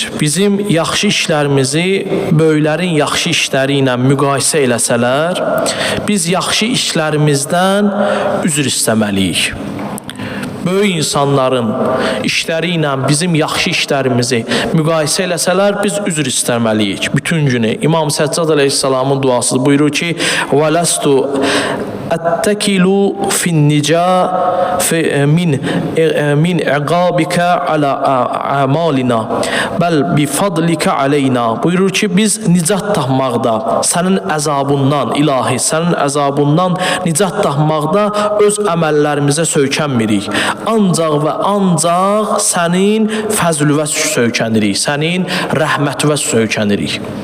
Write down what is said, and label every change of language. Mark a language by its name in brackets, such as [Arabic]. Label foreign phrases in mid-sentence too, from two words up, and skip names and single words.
[Azerbaijani] Bizim yaxşı işlərimizi böyüklərin yaxşı işləri ilə müqayisə eləsələr, biz yaxşı işlərimizdən üzr istəməliyik. Böyük insanların işləri ilə bizim yaxşı işlərimizi müqayisə eləsələr, biz üzr istəməliyik bütün günü. İmam Səccad əleyhissalamın duası buyurur ki, [Arabic] وَلَسْتُ أَتَّكِلُ فِي النِّجَاءِ مِنْ عِقَابِكَ عَلَى أَعْمَالِنَا بَلْ بِفَضْلِكَ عَلَيْنَا. [Azerbaijani] Buyurur ki, biz nicat tapmaqda, sənin əzabından, ilahi, sənin əzabından nicat tapmaqda öz əməllərimizə söykənmirik. Ancaq və ancaq sənin fəzlüvə söykənirik, sənin rəhmətvə söykənirik.